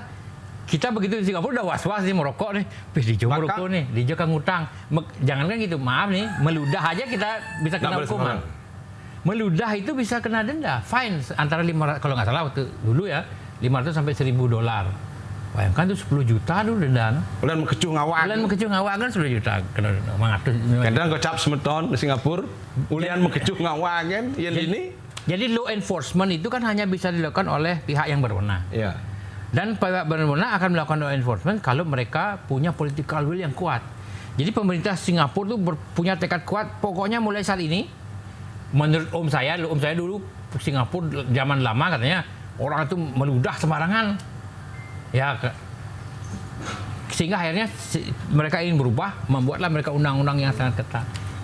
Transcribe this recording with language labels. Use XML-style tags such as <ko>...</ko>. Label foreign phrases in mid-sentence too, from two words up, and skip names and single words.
<id>Kita begitu di Singapura udah was-was nih merokok nih, dijo merokok nih, dijo kan ngutang. Jangan kan gitu, maaf nih, meludah aja kita bisa kena hukuman. Meludah itu bisa kena denda, fine antara 500, kalau nggak salah waktu dulu ya, 500 sampai $1.000. Bayangkan tuh 10 juta dulu denda.</id> <ban>Ulan mekecuh ngawak. Ulan mekecuh ngawak kan 10 juta kena denda. Mangatus. Kadang kocap semeton di Singapura. Ulian mekecuh ngawak kan,</ban> <id>yang ini. Jadi</id> <en>law enforcement</en> <id>itu kan hanya bisa dilakukan oleh pihak yang berwenang. Iya. Dan pihak berwenang akan melakukan</id> <en>law enforcement</en> <id>kalau mereka punya</id> <en>political will</en> <id>yang kuat. Jadi pemerintah Singapura tuh punya tekad kuat. Pokoknya mulai saat ini, menurut om saya dulu Singapura zaman lama katanya orang itu meludah sembarangan. Ya, sehingga akhirnya mereka ingin berubah, membuatlah mereka undang-undang yang sangat ketat.</id>